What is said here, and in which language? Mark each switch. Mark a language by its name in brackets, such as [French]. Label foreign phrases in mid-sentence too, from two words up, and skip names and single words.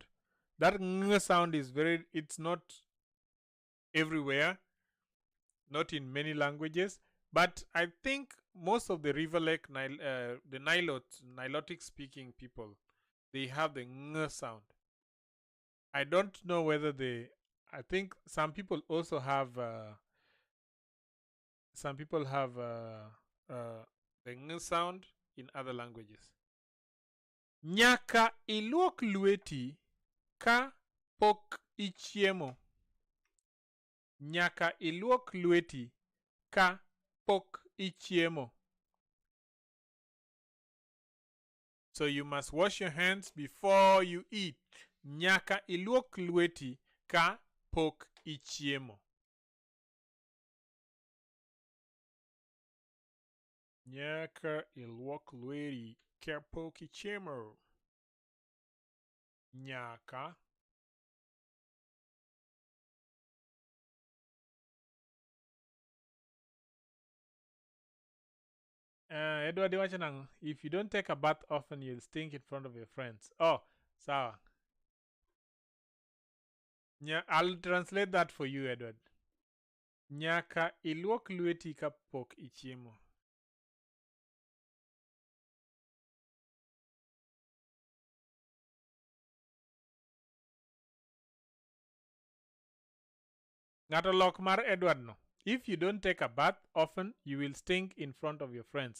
[English] That ng sound is it's not everywhere, not in many languages, but I think most of the River Lake, the Nilotic speaking people, they have the ng sound. I don't know whether I think some people also have, the ng sound in other languages. [Luo (Kenya and Tanzania)] Nyaka iluok lweti ka pok ichiemo. Nyaka iluok lweti ka pok ichiemo. [English] So you must wash your hands before you eat. [Luo (Kenya and Tanzania)] Nyaka iluok lweti ka pok ichiemo. Nyaka iluok lweti ka pok ichiemo. Nyaka Edward Wachanang, [English] if you don't take a bath often, you'll stink in front of your friends. [Luo (Kenya and Tanzania)] Oh, sawa. [English] I'll translate that for you, Edward. [Luo (Kenya and Tanzania)] Nyaka iluok lweti ka pok ichiemo. Ngato lok mar Edward no. [English] If you don't take a bath often, you will stink in front of your friends.